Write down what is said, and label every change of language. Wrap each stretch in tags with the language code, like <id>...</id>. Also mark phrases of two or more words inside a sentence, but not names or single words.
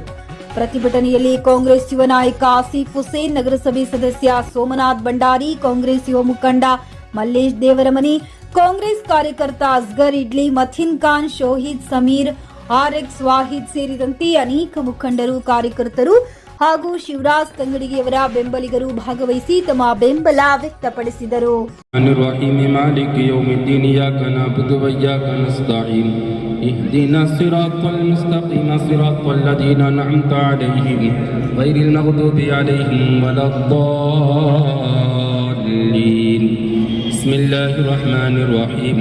<kn>ಪ್ರತಿಭಟನೆಯಲ್ಲಿ ಕಾಂಗ್ರೆಸ್ ಯುವ ನಾಯಕ ಆಸಿಫ್ ಹುಸೇನ್, ನಗರಸಭೆ ಸದಸ್ಯ ಸೋಮನಾಥ್ ಭಂಡಾರಿ, ಕಾಂಗ್ರೆಸ್ ಯುವ ಮುಖಂಡ ಮಲ್ಲೇಶ್ ದೇವರಮನಿ, ಕಾಂಗ್ರೆಸ್ ಕಾರ್ಯಕರ್ತ ಅಸ್ಗರ್ ಇಡ್ಲಿ, ಮಥಿನ್ ಖಾನ್, ಶೋಹಿದ್ ಸಮೀರ್, ಆರ್ಎಕ್ಸ್ ವಾಹಿದ್ ಸೇರಿದಂತೆ ಅನೇಕ ಮುಖಂಡರು, ಕಾರ್ಯಕರ್ತರು ಹಾಗೂ ಶಿವರಾಜ್ ತಂಗಡಿ ಅವರ ಬೆಂಬಲಿಗರು ಭಾಗವಹಿಸಿ ತಮ್ಮ ಬೆಂಬಲ ವ್ಯಕ್ತಪಡಿಸಿದರು.</kn> <ar>اهدنا الصراط المستقيم صراط الذين أنعمت عليهم غير المغضوب عليهم ولا الضالين. بسم الله الرحمن الرحيم.</ar>